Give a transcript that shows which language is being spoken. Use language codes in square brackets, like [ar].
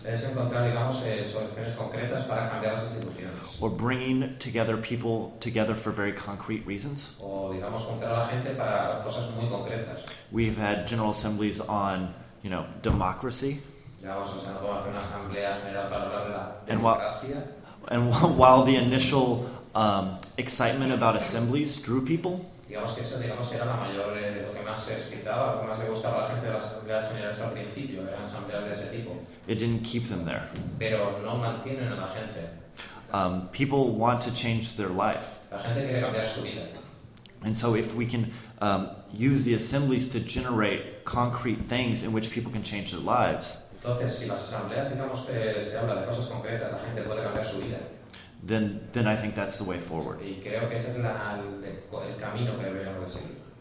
[es] es encontrar, digamos, soluciones concretas para cambiar las instituciones. [en] Or bringing together people together for very concrete reasons. [es] O, digamos, juntar a la gente para cosas muy concretas. [en] We've had general assemblies on, you know, democracy. [es] Digamos, o sea, no podemos hacer una asamblea general para hablar de la democracia. [en] And while the initial excitement about assemblies drew people, [es] digamos que eso, digamos, era la mayor, lo que más se excitaba, lo que más le gustaba a la gente de las asambleas generales al principio, eran asambleas de ese tipo. [en] It didn't keep them there. [es] Pero no mantienen a la gente. [en] People want to change their life. [es] La gente quiere cambiar su vida. [en] And so if we can use the assemblies to generate concrete things in which people can change their lives, [es] entonces, si las asambleas, digamos, que se habla de cosas concretas, la gente puede cambiar su vida. [en] Then I think that's the way forward. [es] Y creo que ese es el camino que deberíamos seguir.